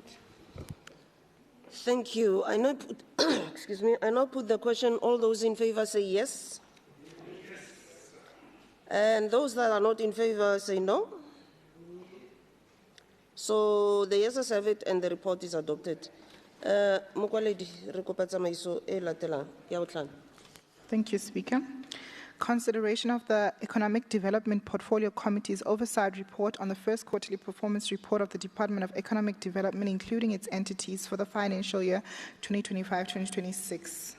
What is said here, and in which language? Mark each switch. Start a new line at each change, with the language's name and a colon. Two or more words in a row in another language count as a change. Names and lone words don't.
English: Thank you. I now put, excuse me. I now put the question. All those in favour say yes. And those that are not in favor say no. So the yeses have it and the report is adopted.
Tswana: Mokwaledi, re kopa tsamaiso e latelang ya botlhano.
English: Thank you, Speaker. Consideration of the Economic Development Portfolio Committee's Oversight Report on the first quarterly performance report of the Department of Economic Development, including its entities, for the financial year 2025-2026.